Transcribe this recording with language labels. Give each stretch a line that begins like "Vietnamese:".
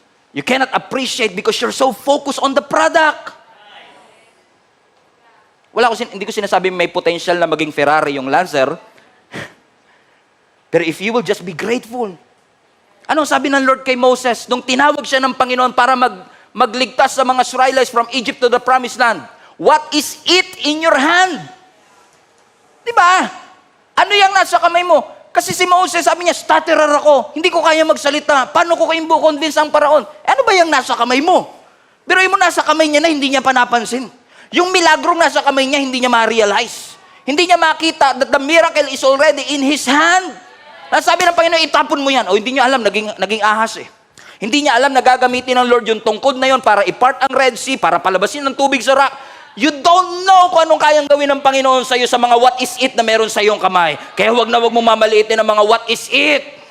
English: You cannot appreciate because you're so focused on the product.
Filipino: Hindi ko sinasabi may potential na maging Ferrari yung Lancer. Pero
English: if you will just be grateful.
Filipino: Anong sabi ng Lord kay Moses nung tinawag siya ng Panginoon para magligtas sa mga Israelites from Egypt to the Promised Land?
English: What is it in your hand? Diba?
Filipino: Ano yung nasa kamay mo? Kasi si Moses, sabi niya, stutterer ako. Hindi ko kaya magsalita. Paano ko kayo convince ang paraon? Ano ba yung nasa kamay mo? Pero yung nasa kamay niya na hindi niya panapansin. Yung milagrong nasa kamay niya, hindi niya ma-realize. Hindi niya makita that the miracle is already in his hand. Sabi ng Panginoon, itapon mo yan. O hindi niya alam, naging ahas eh. Hindi niya alam na gagamitin ng Lord yung tungkod na yon para i-part ang Red Sea, para palabasin ng tubig sa rock.
English: You don't know
Filipino: kung anong kayang gawin ng Panginoon sa iyo sa mga what is it na meron sa iyong kamay. Kaya wag na wag mong mamaliitin ang mga what is it.